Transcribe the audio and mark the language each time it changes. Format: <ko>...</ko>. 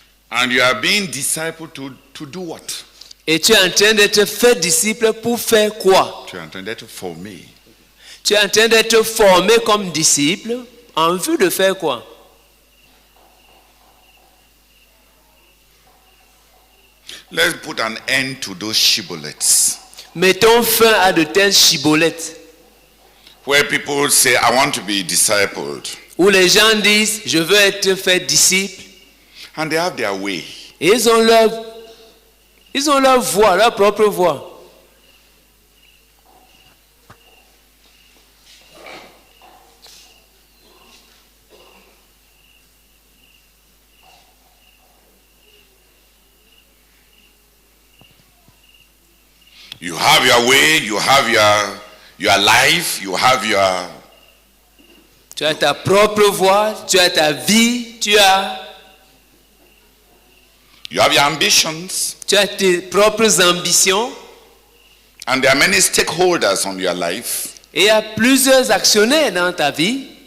<en>And you are being discipled to do what?</en> <fr>Et tu es en train d'être fait disciple pour faire quoi? Tu es en train d'être formé. Tu es en train d'être formé comme disciple En vue de faire quoi?</fr> <en>Let's put an end to those shibboleths.</en> <fr>Mettons fin à de telles chibolettes</fr> <en>Where people say, I want to be discipled.</en> <fr>où les gens disent je veux être fait disciple</fr> <en>And they have their way.</en> <fr>et ils ont leur voix, leur propre voix.</fr> <en>You have your way, you have your life, you have your...</en> <fr>Tu as ta propre voix, tu as ta vie, tu as</fr> <en>ambitions.</en> <fr>Tu as tes propres ambitions</fr> <en>And there are many stakeholders on your life.</en> <fr>et il y a plusieurs actionnaires dans ta vie.</fr>